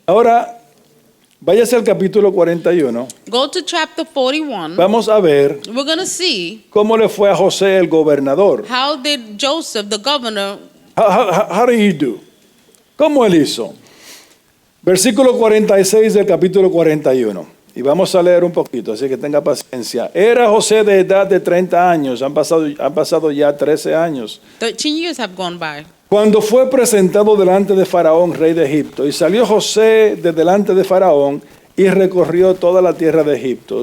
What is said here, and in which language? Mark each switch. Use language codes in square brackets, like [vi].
[es] Ahora, váyase al capítulo 41. [en] Go to chapter 41. [es] Vamos a ver [en] We're going to see [es] cómo le fue a José el gobernador. [en] how did Joseph, the governor, How did he do? [es] ¿Cómo él hizo? Versículo 46 del capítulo 41. Y vamos a leer un poquito, así que tenga paciencia. Era José de edad de 30 años, han pasado ya 13 años, [en] 13 years have gone by. [es] cuando fue presentado delante de Faraón, rey de Egipto. Y salió José de delante de Faraón y recorrió toda la tierra de Egipto.